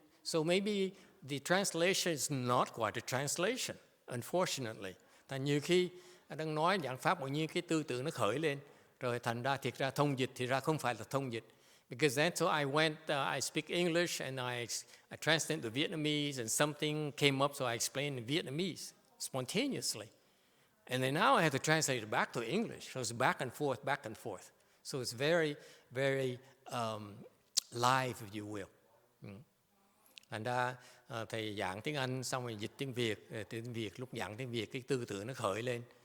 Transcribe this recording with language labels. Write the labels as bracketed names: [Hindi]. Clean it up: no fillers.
[English] So maybe the translation is not quite a translation, unfortunately. [Vietnamese] Tại nhiều khi đang nói giảng pháp tự nhiên cái tư tưởng nó khởi lên, rồi thành ra thiệt ra thông dịch thì ra không phải là thông dịch. [English] Because then, so I speak English and I translate to Vietnamese, and something came up, so I explained in Vietnamese spontaneously. And then now I have to translate it back to English. So it's back and forth, back and forth. So it's very, very live, if you will. [Vietnamese] Thành ra thầy giảng tiếng Anh xong rồi dịch tiếng Việt lúc giảng tiếng Việt cái tư tưởng nó khởi lên.